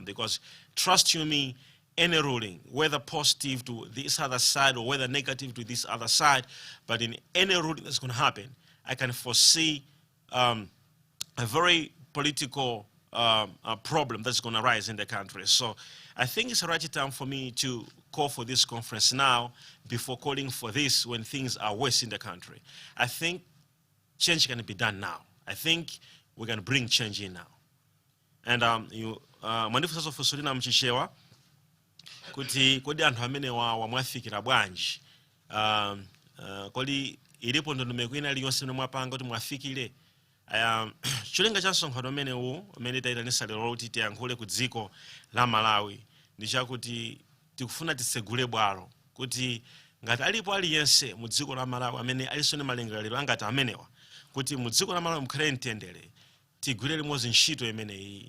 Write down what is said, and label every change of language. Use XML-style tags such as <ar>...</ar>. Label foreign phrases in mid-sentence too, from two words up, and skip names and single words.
<en>Because trust you me, any ruling, whether positive to this other side or whether negative to this other side, but in any ruling that's going to happen, I can foresee a very political problem that's going to rise in the country. So I think it's the right time for me to call for this conference now before calling for this when things are worse in the country. I think change can be done now. I think we're going to bring change in now. And Manifesto for</en> <ny>Solina Mchishewa, kuti kodi anthu amene wamwafikira bwanji kodi ilipo ndondomeko ina iliyonse imene mwapanga kuti mwafikire cholinga cha msonkhano umene tayitanisa lero kuti tiyankhule ku dziko la Malawi ndi chakuti tikufuna tisegule bwalo kuti ngati alipo aliyense mu dziko la Malawi amene alisone malingaliro angati amenewa kuti mu dziko la Malawi mukhale mtendere, tigwire limodzi ntchito imeneyi.</ny>